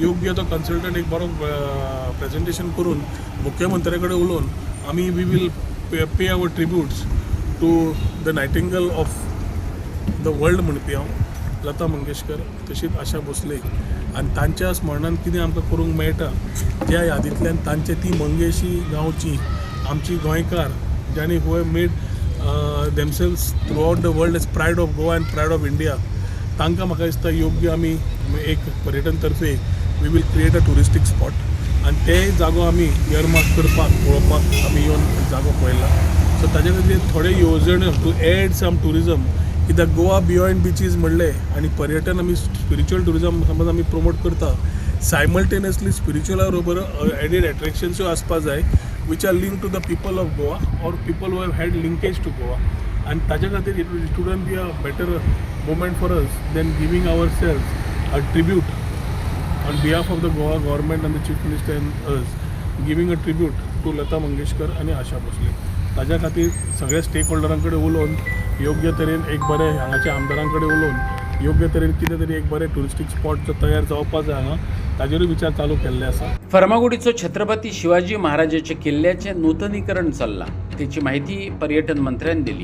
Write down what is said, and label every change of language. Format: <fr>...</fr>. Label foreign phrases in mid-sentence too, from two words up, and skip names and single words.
<kok>योग्य तो कन्सल्टंट एक बरो प्रेजेंटेशन करून मुख्यमंत्र्या कडेन उलोवन आमी</kok> <en>we will pay our tributes to the nightingale of the world</en> <kok>म्हणपी हांव लता मंगेशकर तशीच आशा भोसले आनी तांच्या स्मरणान कितें आमकां करूंक मेळटा त्या यादींतल्यान तांचे ती मंगेशी गांवची आमची गोंयकार ज्यांनी</kok> <en>who have made themselves throughout the world as pride of Goa and pride of India.</en> <kok>तांकां म्हाका दिसता योग्य आमी एक पर्यटन तर्फे</kok> <en>we will create a touristic spot</en> <kok>आनी तेय जागो आमी इयरमार्क करपाक पळोवपाक आमी येवन जागो पळयला. सो ताजे खातीर थोडे येवजण्यो</kok> <en>to add some tourism</en> <kok>कित्याक</kok> <en>Goa beyond beaches</en> <kok>म्हणले आनी पर्यटन आमी</kok> <en>spiritual tourism</en> <kok>समज आमी प्रमोट करता सायमल्टेनियसली स्पिरिच्युअला बरोबर एडेड एट्रॅक्शन्सूय आसपाक जाय</kok> <en>which are linked to the people of Goa or people who have had linkage to Goa, and</en> <kok>ताज्या खातीर</kok> <en>it wouldn't be a better moment for us than giving ourselves a tribute on behalf of the Goa government and the Chief Minister and us, giving a tribute to Lata Mangeshkar आणि आशा भोसले.</en> <kok>ताज्या खातीर सगळ्या स्टेक होल्डरांकडे उलोवन योग्य तरेन एक बरे हांगाच्या आमदारांकडे उलोवन योग्य तरेन कितें तरी एक बरें</kok> <en>touristic spot</en> <kok>जो तयार जावपाक जाय हांगा ताजेरूय विचार चालू केल्ले आसा. फर्मागुडीचो छत्रपती शिवाजी महाराजाचे किल्ल्याचे नूतनीकरण चल्लां त्याची माहिती पर्यटन मंत्र्यान दिली.</kok>